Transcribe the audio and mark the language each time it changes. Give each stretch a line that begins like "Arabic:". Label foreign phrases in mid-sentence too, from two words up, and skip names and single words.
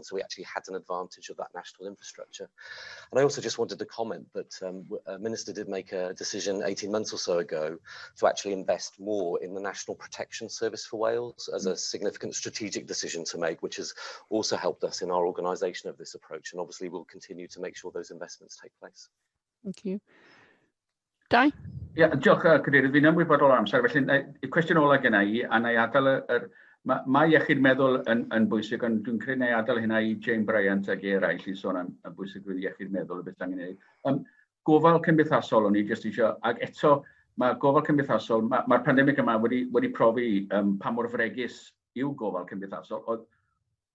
English: So we actually had an advantage of that national infrastructure. And I also just wanted to comment that a minister did make a decision 18 months or so ago to actually invest more in the National Protection Service for Wales as a significant strategic decision to make, which has also helped us in our organisation of this approach. And obviously we'll continue to make sure those investments take place. Thank you. Di?
Welsh: Diolch, Cadeirydd. Fi'n ymwybodol o amser. Felly, y cwestiwn ola gyna i, a na i adael mae iechyd meddwl yn bwysig, ond dwi'n credu na i adael hynna i Jane Bryant ag eraill i sôn am bwysigrwydd iechyd meddwl y beth angen ei. Gofal cymdeithasol o'n i jyst eisiau, ac eto mae gofal cymdeithasol, mae'r pandemig yma wedi profi pa mor fregus yw gofal cymdeithasol.